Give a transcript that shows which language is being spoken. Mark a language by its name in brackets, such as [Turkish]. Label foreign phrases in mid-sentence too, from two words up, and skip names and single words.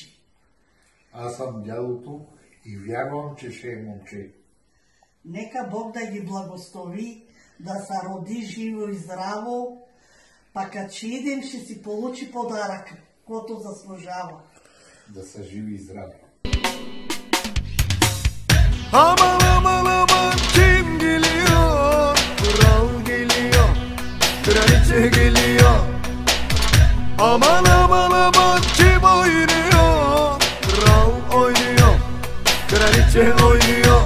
[Bulgarian] Аз съм дядото и вярвам, че ще е момче. Нека Бог да ги благослови, да се роди живо и здраво, пък като ще идем, ще си получи подарък каквото заслужава. Да са живи и здрави. [Turkish] Aman aman aman kim geliyor? Kral geliyor, kraliçe geliyor. Aman aman aman kim oynuyor? Kral oynuyor, kraliçe oynuyor.